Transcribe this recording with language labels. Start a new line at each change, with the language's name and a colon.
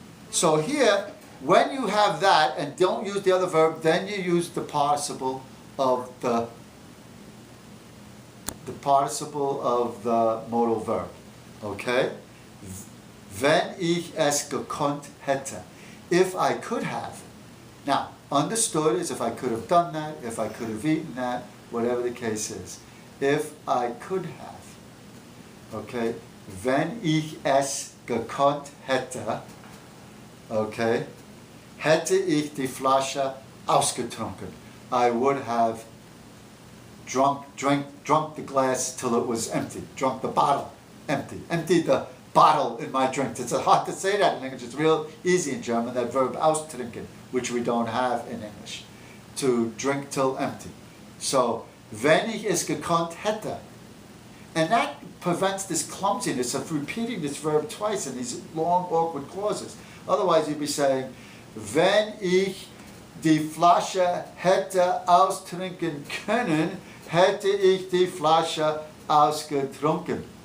English: So here, when you have that and don't use the other verb, then you use the participle of the modal verb. Okay?
German: Wenn ich es gekonnt hätte.
English: If I could have. Now, understood is if I could have done that, if I could have eaten that, whatever the case is. If I could have. Okay?
German: Wenn ich es gekonnt hätte, okay, hätte ich die Flasche ausgetrunken.
English: I would have drunk the glass till it was empty. Drunk the bottle empty. Emptied the bottle in my drink. It's hard to say that in English. It's real easy in German, that verb austrinken, which we don't have in English. To drink till empty.
German: So, wenn ich es gekonnt hätte.
English: And that prevents this clumsiness of repeating this verb twice in these long, awkward clauses. Otherwise, you'd be saying,
German: wenn ich die Flasche hätte austrinken können, hätte ich die Flasche ausgetrunken.